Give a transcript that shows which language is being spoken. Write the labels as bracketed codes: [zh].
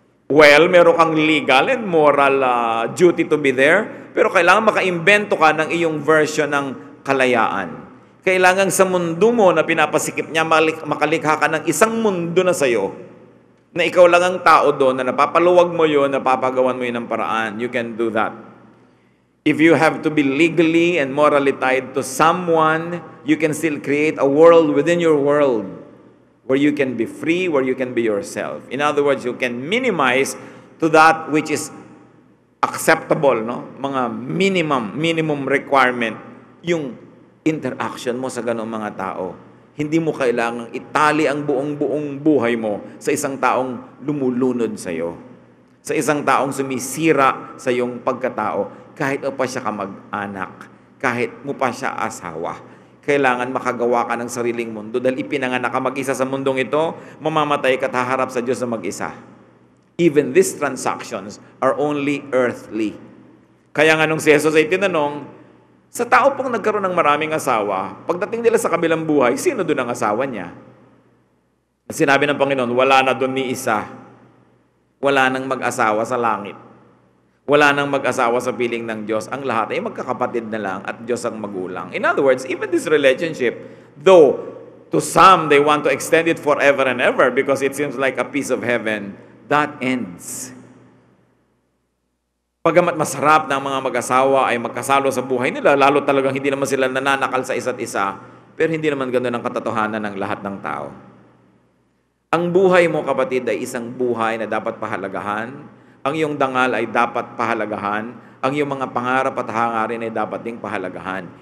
[tl] Well, meron kang [en] legal and moral duty to be there, [tl] pero kailangan makaimbento ka ng iyong version ng kalayaan. Kailangan sa mundo mo na pinapasikip niya, makalikha ka ng isang mundo na sa'yo, na ikaw lang ang tao doon, na napapaluwag mo yun, napapagawan mo yun ng paraan. [en] You can do that. If you have to be legally and morally tied to someone, you can still create a world within your world where you can be free, where you can be yourself. In other words, you can minimize to that which is acceptable, no? [tl] Mga minimum requirement, yung interaction mo sa ganong mga tao. Hindi mo kailangang itali ang buong buhay mo sa isang taong lumulunod sa iyo. Sa isang taong sumisira sa iyong pagkatao, kahit pa siya kamag-anak, kahit mo pa siya asawa. Kailangan makagawa ka ng sariling mundo dahil ipinanganak ka mag-isa sa mundong ito, mamamatay ka at haharap sa Diyos na mag-isa. [en] Even these transactions are only earthly. [tl] Kaya nga nung si Jesus ay tinanong, sa tao pong nagkaroon ng maraming asawa, pagdating nila sa kabilang buhay, sino doon ang asawa niya? At sinabi ng Panginoon, wala na doon ni isa. Wala nang mag-asawa sa langit. Wala nang mag-asawa sa piling ng Diyos. Ang lahat ay magkakapatid na lang at Diyos ang magulang. [en] In other words, even this relationship, though to some they want to extend it forever and ever because it seems like a piece of heaven, that ends. [tl] Pagamat masarap na ang mga mag-asawa ay magkasalo sa buhay nila, lalo talagang hindi naman sila nananakal sa isa't isa, pero hindi naman ganoon ang katotohanan ng lahat ng tao. Ang buhay mo, kapatid, ay isang buhay na dapat pahalagahan. Ang iyong dangal ay dapat pahalagahan. Ang iyong mga pangarap at hangarin ay dapat ding pahalagahan.